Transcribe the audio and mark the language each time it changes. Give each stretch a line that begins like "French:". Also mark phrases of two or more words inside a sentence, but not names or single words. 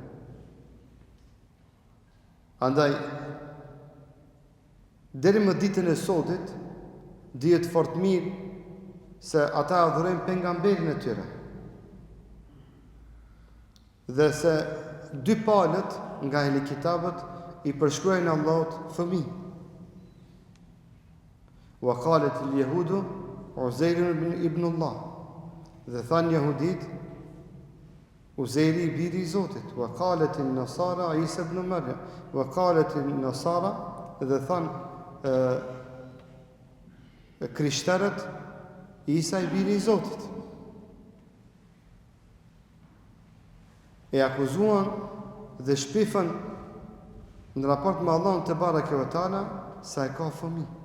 Albanian: Andaj, deri më ditën e sotit, dihet fort mirë se ata adhurojnë pejgamberin e tyre. Dhe se dy palët nga ehli kitabët i përshkruajnë Allahut fëmijë.
Arabic: وقالت اليهود عزير ابن الله.
Albanian: Dhe thanë jehudit Uzairi i biri i Zotit.
Arabic: وقالت النصارى عيسى ابن مريم. وقالت النصارى
Albanian: dhe thanë krishterët Isa i biri i Zotit. E akuzuan dhe shpifën në raport me Allahun
Arabic: تبارك وتعالى
Albanian: sa e ka fëmijë.